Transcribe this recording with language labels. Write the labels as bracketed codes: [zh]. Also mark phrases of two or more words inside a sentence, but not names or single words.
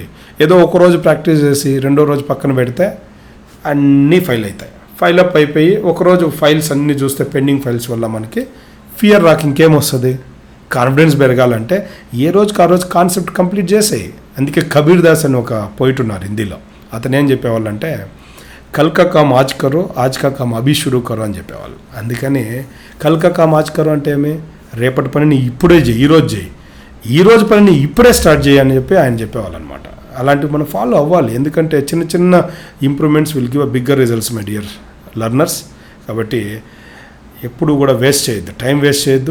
[te] ఏదో ఒకరోజు ప్రాక్టీస్ చేసి రెండో రోజు పక్కన పెడితే అన్నీ [en] file up [te] అయిపోయి ఒకరోజు ఫైల్స్ అన్నీ చూస్తే [en] pending files [te] వల్ల మనకి ఫియర్ రాక ఇంకేమొస్తుంది, కాన్ఫిడెన్స్ పెరగాలంటే ఏ రోజుకి ఆ రోజు [en] concept complete [te] చేసేయి. అందుకే కబీర్ దాస్ అని ఒక పోయిట్ ఉన్నారు హిందీలో. అతను ఏం చెప్పేవాళ్ళంటే [hi] कल का काम आज करो, आज का काम अभी शुरू करो [te] అని చెప్పేవాళ్ళు. అందుకని [hi] कल का काम आज करो [te] అంటే ఏమి, రేపటి పనిని ఇప్పుడే చేయి, ఈ రోజు పనిని ఇప్పుడే స్టార్ట్ చేయి అని చెప్పి ఆయన చెప్పేవాళ్ళు అనమాట. అలాంటివి మనం ఫాలో అవ్వాలి. ఎందుకంటే చిన్న [en] improvements will give a bigger results my dear learners. [te] కాబట్టి ఎప్పుడు కూడా టైం వేస్ట్ చేయొద్దు.